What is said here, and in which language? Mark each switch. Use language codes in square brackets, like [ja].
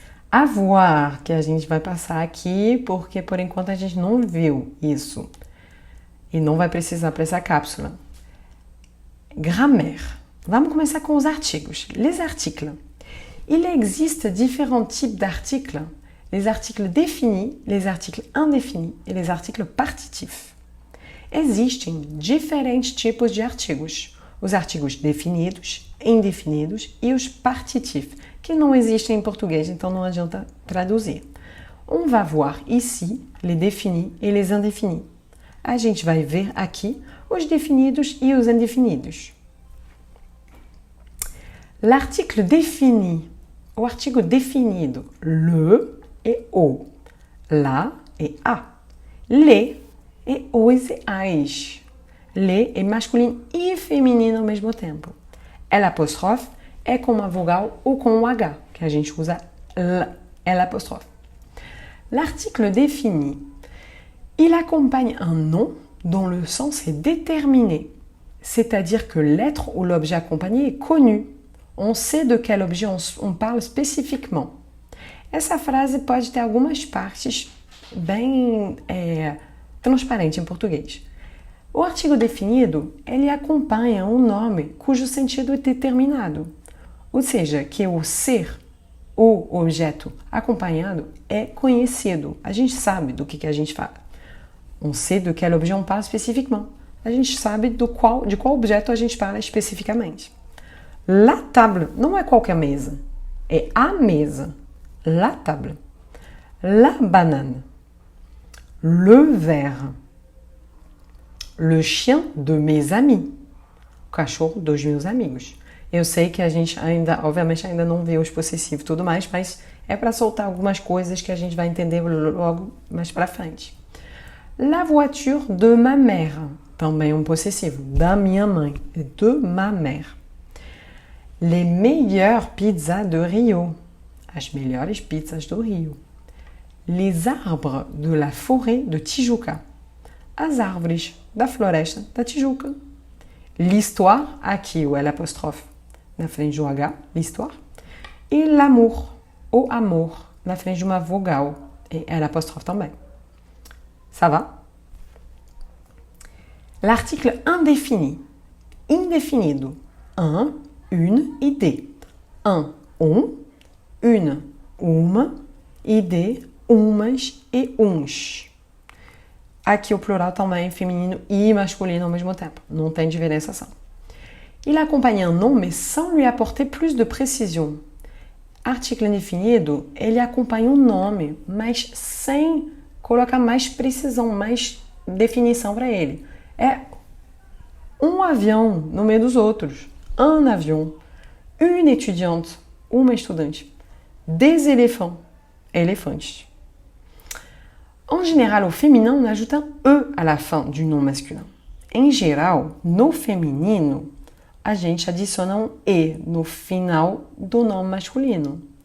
[pt] Avoir, que a gente vai passar aqui, porque por enquanto a gente não viu isso. E não vai precisar para essa cápsula. Grammaire. Vamos começar com os artigos. [fr] Les articles. Il existe différents types d'articles. Les articles définis, les articles indéfinis e les articles partitifs. [pt] Existem diferentes tipos de artigos. Os artigos definidos, indefinidos e os partitifs, que não existem em português, então não adianta traduzir. [fr] On va voir ici les définis et les indéfinis. [pt] A gente vai ver aqui os definidos e os indefinidos. [fr] L'article défini, [pt] o artigo definido, le e o, la e a, les e os e as. Les é masculino e feminino ao mesmo tempo. L'apostrophe é com uma vogal ou com um H, que a gente usa l'apostrophe. [fr] L'article défini, il accompagne un nom dont le sens est déterminé, c'est-à-dire que l'être ou l'objet accompagné est connu. On sait de quel objet on parle spécifiquement. [pt] Essa frase pode ter algumas partes bem transparentes em português. O artigo definido, ele acompanha um nome cujo sentido é determinado. Ou seja, que o ser, o objeto acompanhado é conhecido. A gente sabe do que a gente fala. [fr] On sait de quel objet on parle spécifiquement. [pt] A gente sabe de qual objeto a gente fala especificamente. [fr] La table [pt] não é qualquer mesa, é a mesa. [fr] La table. La banane. Le verre. Le chien de mes amis. [pt] O cachorro dos meus amigos. Eu sei que a gente obviamente ainda não viu os possessivos e tudo mais, mas é para soltar algumas coisas que a gente vai entender logo mais para frente. [fr] La voiture de ma mère. [pt] Também um possessivo. Da minha mãe. [fr] De ma mère. Les meilleures pizzas de Rio. [pt] As melhores pizzas do Rio. [fr] Les arbres de la forêt de Tijuca. [pt] as árvores da floresta da Tijuca. L'histoire, aqui o L apóstrofe na frente de um H, l'histoire. E l'amour, o amor, na frente de uma vogal, e L apóstrofe também. [fr] Ça va? L'article indéfini, indéfinido, un, une e des. [pt] Un, une, uma, e des, umas e uns. Aqui o plural também feminino e masculino ao mesmo tempo. Não tem diferenciação. [fr] Il accompagne un nom, mais sans lui apporter plus de précision. [pt] Article indefinido, ele acompanha um nome, mas sem colocar mais precisão, mais definição para ele. É um avião no meio dos outros. [fr] Un avion. Une étudiante. [pt] Uma estudante. [fr] Des éléphants. Elefantes. En général, au féminin, on ajoute un E à la fin du nom masculin. [pt] Em geral, no feminino, a gente adiciona um E no final do nome masculino.